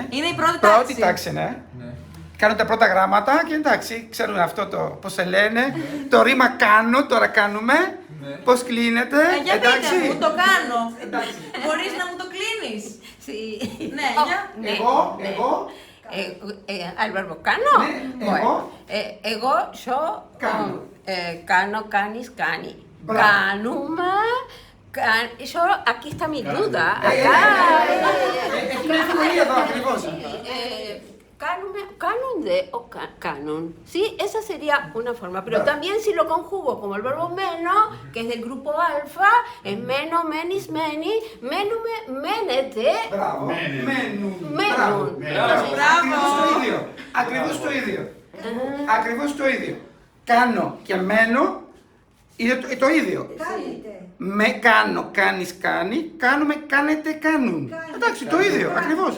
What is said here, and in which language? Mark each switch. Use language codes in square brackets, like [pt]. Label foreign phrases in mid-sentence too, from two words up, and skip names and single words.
[el] Είναι η πρώτη τάξη. Πρώτη τάξη, ναι. Ναι. Κάνουν τα πρώτα γράμματα και εντάξει, ξέρουν αυτό το πώς σε λένε. Το ρήμα κάνω, τώρα κάνουμε. Ναι. Πώς κλείνεται. Για Εντάξει. πείτε μου, το κάνω. Μπορείς να μου το κλείνεις? [es] Sí. [el] Ναι, για. Εγώ. [es] Al verbo κάνω. [el] Ναι, [es] Bueno, εγώ, yo, [el] Κάνω. κάνω, κάνεις, κάνει. Μπράβο. Κάνουμε, [es] yo, aquí está mi duda. Acá, [el] Έχει μια ευκολία εδώ ακριβώς. Κάνονται o canon. [es] Sí, esa sería una forma. Pero también si lo conjugo como el verbo meno, que es del grupo alfa, es [el] μένω, μένεις, μένει, μένουμε, μένετε. Μπράβο. Μένουν. Μένουν. Μπράβο. Ακριβώς το ίδιο. Ακριβώς το ίδιο. Κάνω και μένω είναι το ίδιο. Με κάνω, κάνεις, κάνει, κάνουμε, κάνετε, κάνουν. Εντάξει, το ίδιο, ακριβώς.